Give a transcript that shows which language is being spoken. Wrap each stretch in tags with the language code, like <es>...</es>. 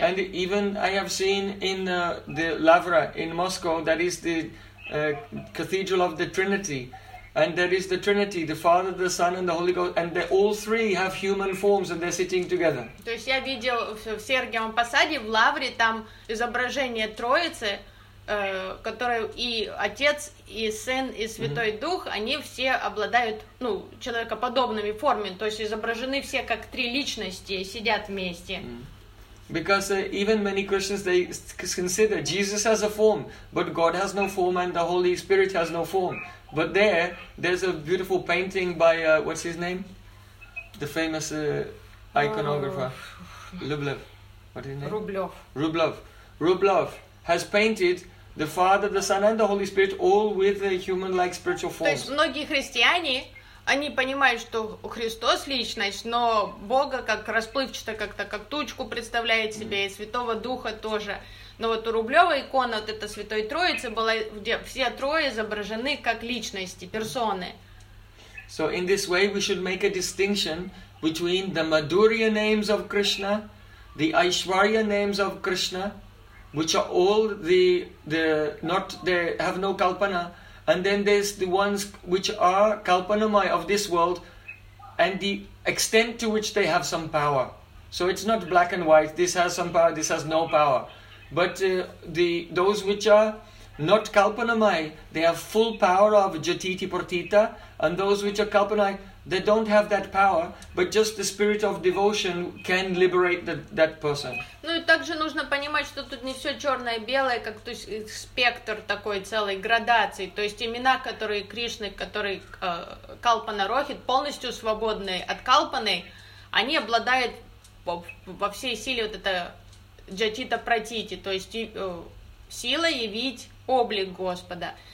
<en>And even I have seen in the Lavra in Moscow, that is the cathedral of the Trinity, and there is the Trinity, the Father, the Son, and the Holy Ghost, and they all three have human forms, and they're sitting together.</en> <ru>То есть я видел в Сергиевом Посаде в Лавре там изображение Троицы, которые и Отец, и Сын, и Святой mm-hmm. Дух, они все обладают, ну, человекоподобными формами, то есть изображены все как три личности, сидят вместе. Mm-hmm.</ru> <en>Because even many Christians, they consider Jesus has a form, but God has no form and the Holy Spirit has no form. But there's a beautiful painting by, what's his name? The famous iconographer. Lublev. What is his name? Rublev. Has painted the Father, the Son, and the Holy Spirit all with a human-like spiritual form.</en> <ru>То есть многие христиане, они понимают, что Христос личность, но Бога как расплывчато, как-то как тучку представляет себе, и Святого Духа тоже. Но вот у Рублёва икона, вот эта Святой Троицы была, где все трое изображены как личности, персоны.</ru> <en>So in this way we should make a distinction between the Madhurya names of Krishna, the Aishwarya names of Krishna, which are all the not, they have no kalpana, and then there's the ones which are kalpanamai of this world, and the extent to which they have some power. So it's not black and white, this has some power, this has no power. But those which are not kalpanamai, they have full power of jatiti partita, and those which are kalpanamai, they don't have that power, but just the spirit of devotion can liberate that person.</en> <ru>Ну и также нужно понимать, что тут не все черное и белое, как то есть спектр такой целой градации. То есть имена, которые Кришны, которые Калпана Рохит, полностью свободные от Калпаны, они обладают во всей силе вот это джатита пратити, то есть сила явить облик Господа.</ru>